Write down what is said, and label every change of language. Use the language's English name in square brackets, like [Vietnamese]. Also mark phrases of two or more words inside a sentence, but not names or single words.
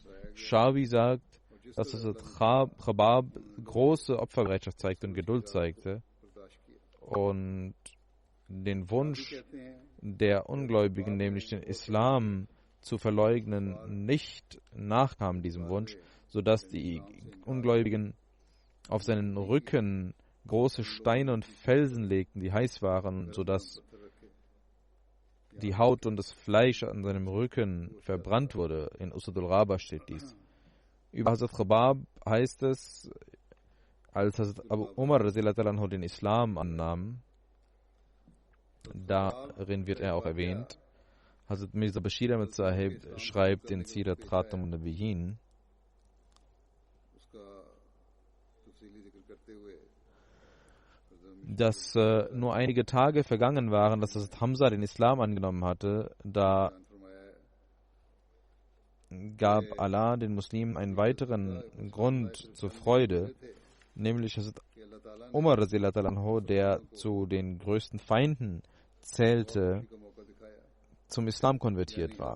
[German] Shawi sagt, dass es Chabab große Opferbereitschaft zeigte und Geduld zeigte und den Wunsch der Ungläubigen, nämlich den Islam zu verleugnen, nicht nachkam diesem Wunsch, sodass die Ungläubigen auf seinen Rücken große Steine und Felsen legten, die heiß waren, sodass die Haut und das Fleisch an seinem Rücken verbrannt wurde. In Usudul Raba steht dies. Über Hazrat Chabab heißt es, als Hazrat Abu Umar den Islam annahm, darin wird er auch erwähnt, Hazrat Mirza Bashir Ahmad Sahib schreibt in Sirat Khatam an-Nabiyyin, dass nur einige Tage vergangen waren, dass Hazrat Hamza den Islam angenommen hatte. Da gab Allah den Muslimen einen weiteren Grund zur Freude, nämlich Hazrat Umar, der zu den größten Feinden zählte, zum Islam konvertiert war.